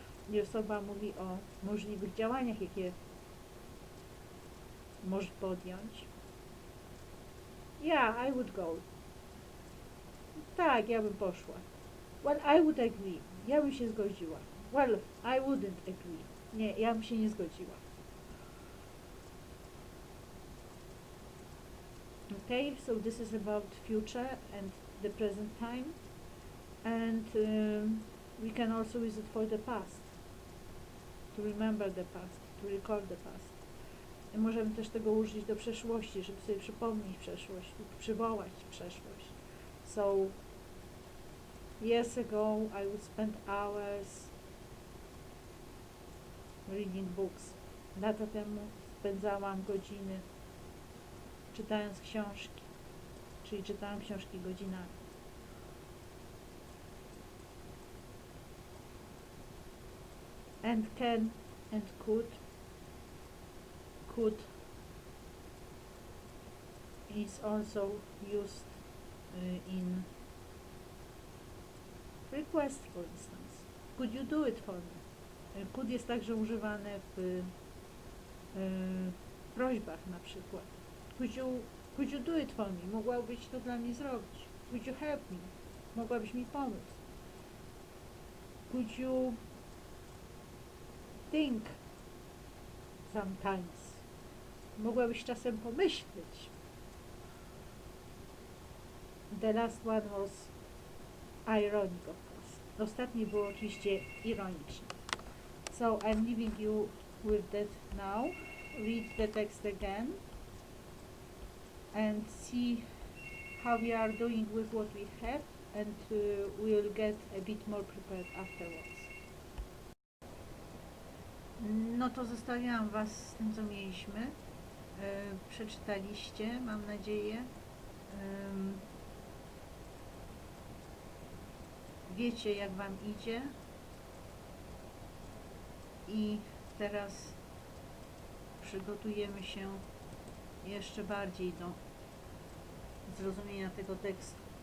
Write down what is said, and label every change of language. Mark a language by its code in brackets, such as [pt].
[pl] I osoba mówi o możliwych działaniach, jakie może podjąć. [en] Yeah, I would go. [pl] Tak, ja bym poszła. [en] Well, I would agree. [pl] Ja bym się zgodziła. [en] Well, I wouldn't agree. [pl] Nie, ja bym się nie zgodziła. [en] Okay, so this is about future and the present time. And we can also use it for the past. To remember the past, to recall the past. [pl] I możemy też tego użyć do przeszłości, żeby sobie przypomnieć przeszłość, przywołać przeszłość. [en] So, years ago I would spend hours reading books. [pl] Lata temu spędzałam godziny czytając książki, czyli czytałam książki godzinami. [en] And can and could is also used in request, for instance. Could you do it for me? [pl] Could jest także używane w prośbach na przykład. [en] Could you do it for me? [pl] Mogłabyś to dla mnie zrobić. [en] Could you help me? [pl] Mogłabyś mi pomóc. [en] Could you think sometimes? [pl] Mogłabyś czasem pomyśleć. [en] The last one was ironic, of course. [pl] Ostatnie było oczywiście ironiczne. [en] So I'm leaving you with that now. Read the text again and see how we are doing with what we have, and we'll get a bit more prepared afterwards. [pl] No to zostawiałam Was z tym, co mieliśmy. Przeczytaliście, mam nadzieję. Wiecie, jak wam idzie i teraz przygotujemy się jeszcze bardziej do zrozumienia tego tekstu.